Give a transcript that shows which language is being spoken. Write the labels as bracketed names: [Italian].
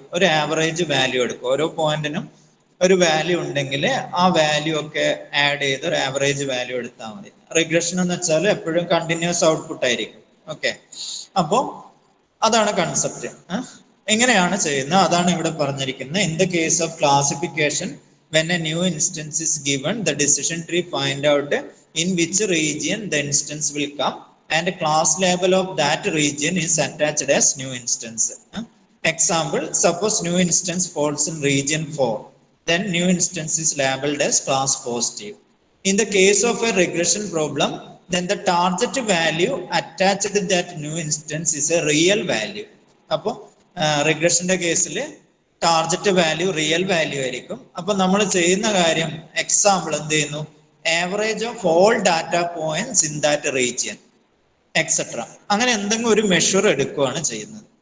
[Malayalam] ഒരു average value എടുക്കും. ഓരോ പോയിന്റിനും ഒരു വാല്യൂ ഉണ്ടെങ്കിൽ ആ വാല്യൂ ഒക്കെ ആഡ് ചെയ്ത് ഒരു ആവറേജ് വാല്യൂ എടുത്താൽ മതി. റിഗ്രഷൻ എന്ന് വെച്ചാൽ എപ്പോഴും കണ്ടിന്യൂസ് ഔട്ട്പുട്ട് ആയിരിക്കും. ഓക്കെ, അപ്പോൾ അതാണ് കൺസെപ്റ്റ്. എങ്ങനെയാണ് ചെയ്യുന്നത് അതാണ് ഇവിടെ പറഞ്ഞിരിക്കുന്നത്. [English] In the case of classification, when a new instance is given, the decision tree find out in which region the instance will come and class label of that region is attached as new instance. Example, suppose new instance falls in region 4, then new instance is labeled as class positive. In the case of a regression problem, then the target value attached to that new instance is a real value. [Malayalam] അപ്പോൾ റിഗ്രഷന്റെ കേസിൽ target value real value ആയിരിക്കും. അപ്പൊ നമ്മൾ ചെയ്യുന്ന കാര്യം, example എന്ത് ചെയ്യുന്നു? [English] average of all data points in that region etcetera, [Malayalam] അങ്ങനെ എന്തെങ്കിലും ഒരു മെഷർ എടുക്കുകയാണ് ചെയ്യുന്നത്.